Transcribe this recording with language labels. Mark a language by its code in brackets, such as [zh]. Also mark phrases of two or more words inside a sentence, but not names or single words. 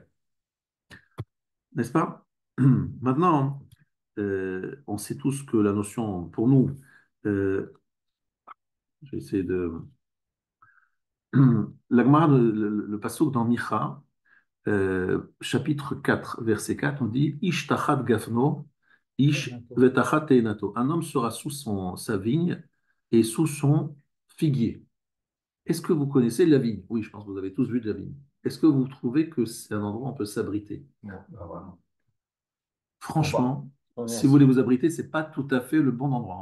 [fr] N'est-ce pas? Maintenant, on sait tous que la notion, pour nous, je vais essayer de La Gemara, le passouk dans Micha, chapitre 4, verset 4, on dit [he] איש תחת גפנו, איש ותחת תאנתו. [fr] Un homme sera sous sa vigne et sous son figuier. Est-ce que vous connaissez la vigne? Oui, je pense que vous avez tous vu de la vigne. Est-ce que vous trouvez que c'est un endroit où on peut s'abriter? Non, pas vraiment. Franchement, On est si vous voulez vous abriter, c'est pas tout à fait le bon endroit.